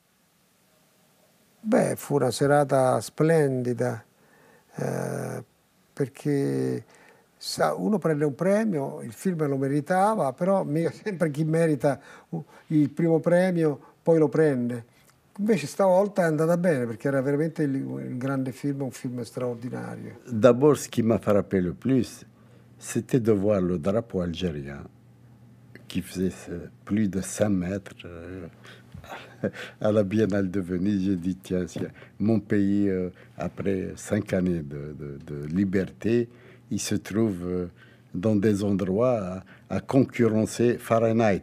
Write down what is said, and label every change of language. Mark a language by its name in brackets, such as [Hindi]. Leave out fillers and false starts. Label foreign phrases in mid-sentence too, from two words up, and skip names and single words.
[Italian] Beh, fu una serata splendida, perché uno prende un premio, il film lo meritava, però mica sempre chi merita il primo premio poi lo prende. Invece stavolta è andata bene perché era veramente il grande film, un film straordinario. [French] D'abord, ce qui m'a frappé le plus, c'était de voir le drapeau algérien qui faisait plus de 5 mètres à la Biennale de Venise. J'ai dit, tiens, mon pays, après 5 années de liberté, il se trouve dans des endroits à concurrencer Fahrenheit.